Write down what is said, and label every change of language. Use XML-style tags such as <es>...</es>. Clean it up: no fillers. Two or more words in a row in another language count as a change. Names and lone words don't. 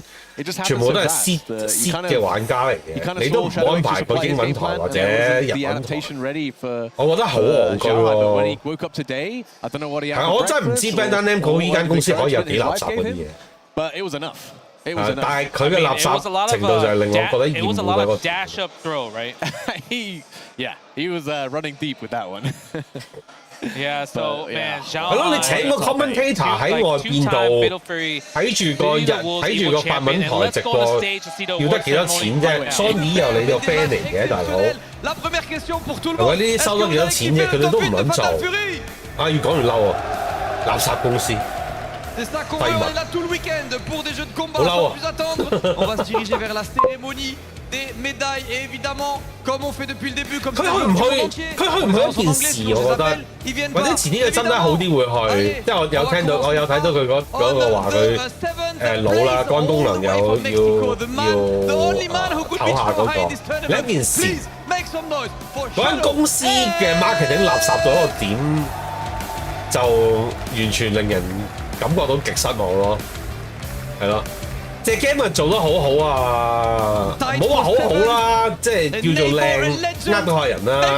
<yue>全部都係 seed 嘅玩家嚟嘅，你都唔安排個英文台或者日文台，我覺得好戇居喎。係我真係唔知 Bandam Namco 呢間公司可以有幾垃圾嗰啲嘢。但係佢嘅垃圾程度就係令我覺得厭惡嗰個。</yue> <en>Dash up throw, right? He was running deep with that one. Yeah, so man,</en> <yue>係咯，你請個 commentator 喺外邊度睇住個法文台直播，要得幾多錢啫 ？Sony 又你個 band 嚟嘅大佬，係咪呢啲收得幾多錢啫？佢哋都唔撚做。啊，越講越嬲啊！垃圾公司。</yue> <fr>On est là tout le week-end pour des jeux de combat sans plus attendre. On va se diriger vers la cérémonie des médailles et évidemment, comme on fait depuis le début, comme ça,</fr> <yue>佢去唔去一件事，我覺得，或者遲啲佢真係好啲會去，即係我有睇到佢嗰個話佢老啦，肝功能要唞下嗰個。另一件事，嗰間公司嘅 marketing 垃圾到一個點，就完全令人感覺到極失望咯，係咯，隻 game 啊做得好好啊，唔好話好好啦，即係叫做靚，呃到下人啦。</yue>